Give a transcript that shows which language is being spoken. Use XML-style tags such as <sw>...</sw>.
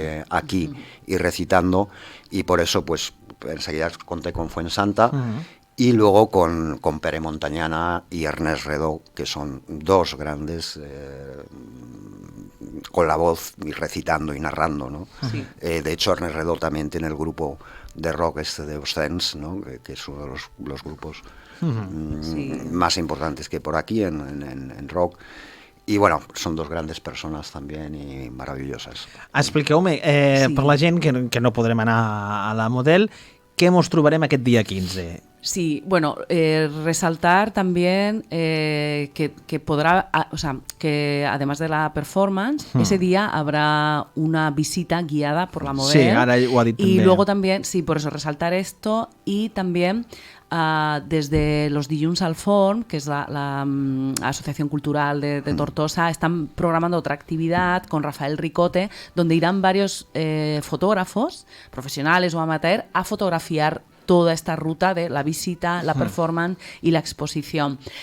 <es>aquí y recitando, y por eso pues enseguida conté con Fuensanta, y luego con Pere Montañana y Ernest Redó, que son dos grandes con la voz y recitando y narrando, ¿no? Sí. De hecho, Ernest Redó también tiene el grupo de rock de Ossens, ¿no?, que es uno de los grupos más importantes que por aquí en rock.</es> <ca>I, bueno, són dos grandes persones també i meravelloses. Expliqueu-me, per la gent que no podrem anar a la Model, què mos trobarem aquest dia 15?</ca> <es>Sí, bueno, resaltar también que podrá, o sea, que además de la performance, ese día habrá una visita guiada por la Model.</es> <ca>Sí, ahora ho ha dit</ca> <es>y</es> <ca>també.</ca> <es>Luego también, sí, por eso resaltar esto, y también desde los Dilluns al Forn, que es la Asociación Cultural de Tortosa, están programando otra actividad con Rafael Ricote, donde irán varios fotógrafos, profesionales o amateur, a fotografiar toda esta ruta de la visita, la performance y la exposición.</es>